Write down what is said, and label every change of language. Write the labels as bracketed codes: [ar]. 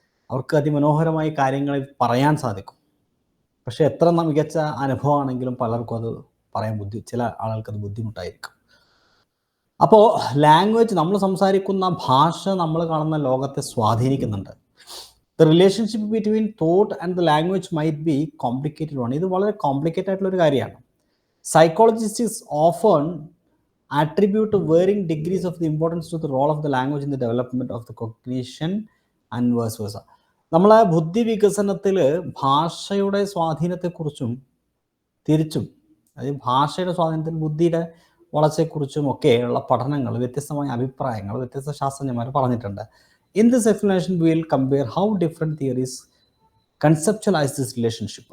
[ml] അവർക്ക് അതിമനോഹരമായി കാര്യങ്ങൾ പറയാൻ സാധിക്കും. പക്ഷേ എത്ര മികച്ച അനുഭവമാണെങ്കിലും പലർക്കും അത് പറയാൻ ചില ആളുകൾക്ക് അത് ബുദ്ധിമുട്ടായിരിക്കും. അപ്പോൾ ലാംഗ്വേജ്, നമ്മൾ സംസാരിക്കുന്ന ഭാഷ നമ്മൾ കാണുന്ന ലോകത്തെ സ്വാധീനിക്കുന്നുണ്ട്. [en] The relationship between thought and the language might be complicated ആണ്. [ml] ഇത് വളരെ കോംപ്ലിക്കേറ്റഡ് ആയിട്ടുള്ളൊരു കാര്യമാണ്. [en] Psychologists often attribute varying degrees of the importance to the role of the language in the development of the cognition and vice versa. [ml] നമ്മളെ ബുദ്ധി വികസനത്തിൽ ഭാഷയുടെ സ്വാധീനത്തെക്കുറിച്ചും തിരിച്ചും, അതായത് ഭാഷയുടെ സ്വാധീനത്തിൽ ബുദ്ധിയുടെ വളർച്ചയെക്കുറിച്ചും ഒക്കെയുള്ള പഠനങ്ങൾ, വ്യത്യസ്തമായ അഭിപ്രായങ്ങൾ വ്യത്യസ്ത ശാസ്ത്രജ്ഞന്മാർ പറഞ്ഞിട്ടുണ്ട്. [en] In this explanation we will compare how different theories conceptualise this relationship.